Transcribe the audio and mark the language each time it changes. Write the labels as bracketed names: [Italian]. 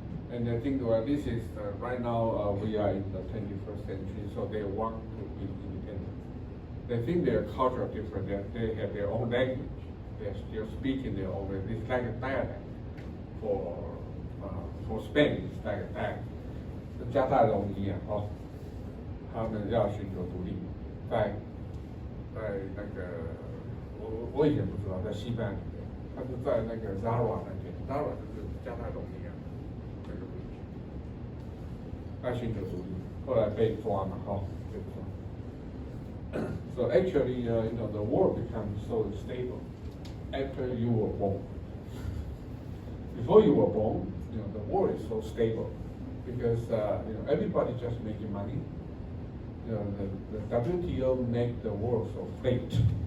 [English] And they think, well, this is, right now we are in the 21st century, so they want to be independent. They think their culture is different, they have their own language, they're still speaking their own language. It's like a dialect. For Spanish, it's like a dialect. [Chinese] 加泰隆尼亚他们要寻求独立，在那个我以前不知道，在西班牙里面，他是在那个 Zara 那边 ，Zara 就是加泰隆尼亚那个地区，他寻求独立，后来被抓嘛，被抓。 [English] So actually, the world becomes so stable after you were born. Before you were born, the world is so stable because everybody just making money. The WTO make the world so flat.